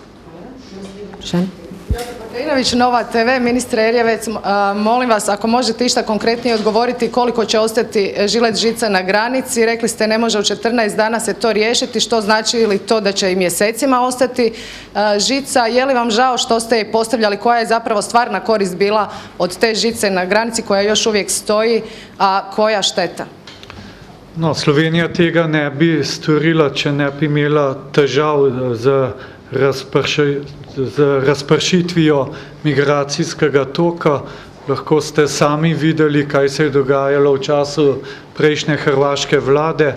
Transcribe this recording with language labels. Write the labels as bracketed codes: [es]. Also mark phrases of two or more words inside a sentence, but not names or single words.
[hr] Krajinović, Nova TV, ministre Erjavec, molim vas ako možete išta konkretnije odgovoriti koliko će ostati žilet žica na granici. Rekli ste ne može u 14 dana se to riješiti, što znači li to da će i mjesecima ostati žica? Je li vam žao što ste je postavljali, koja je zapravo stvarna korist bila od te žice na granici koja još uvijek stoji, a koja šteta? [sl] No, Slovenija tega ne bi storila, če ne bi imela težav z razpršitvijo migracijskega toka. Lahko ste sami videli, kaj se je dogajalo v času prejšnje hrvaške vlade.